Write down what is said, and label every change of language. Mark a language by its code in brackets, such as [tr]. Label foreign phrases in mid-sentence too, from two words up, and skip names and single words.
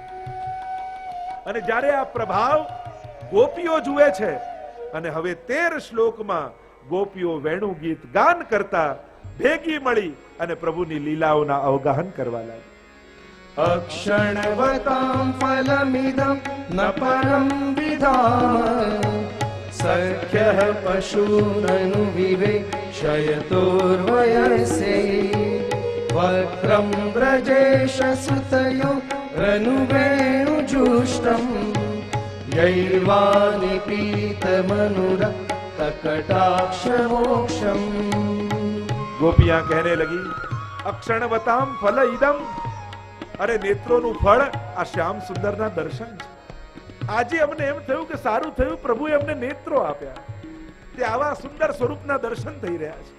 [gu] અને જ્યારે આ પ્રભાવ ગોપીઓ જુએ છે અને હવે 13 શ્લોકમાં ગોપીઓ વેણુ ગીત ગાન કરતા ભેગી મળી અને પ્રભુની લીલાઓના અવગાહન કરવા લાગી. [sa] અક્ષણવતામ ફલમિદમ ન પરમ વિધામ સખ્ય यः पशूननु विवेक्षयतोर्वयसे वक्रं व्रजेशसुतयो रनुवेणुजुष्टम् यैर्वानिपीतमनुरक्तकटाक्षमोक्षम्। [hi] गोपिया कहने लगी [sa] અક્ષણવતામ ફલ ઇદમ, [gu] અરે નેત્રોનું ફળ આ શ્યામ સુંદરના દર્શન છે. આજે અમને એમ થયું કે સારું થયું પ્રભુએ અમને નેત્રો આપ્યા, તે આવા સુંદર સ્વરૂપના દર્શન થઈ રહ્યા છે.